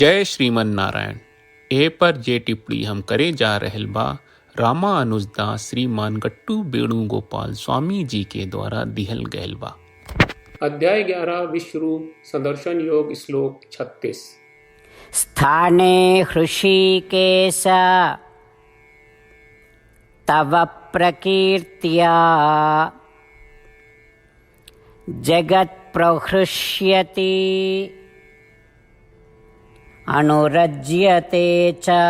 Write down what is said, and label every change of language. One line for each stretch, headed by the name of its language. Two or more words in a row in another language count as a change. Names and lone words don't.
Bhojpuri: जय श्रीमन नारायण। ए पर जे टिप्पणी हम करे जा रहल बा रामानुजदास श्रीमान गट्टू वेणुगोपाल स्वामी जी के द्वारा दिहल गयल बा। अध्याय 11 विश्वरूप संदर्शन योग श्लोक 36।
Sanskrit: स्थाने हृषीकेश तव प्रकीर्त्या जगत् प्रहृष्यति अनुरज्यते च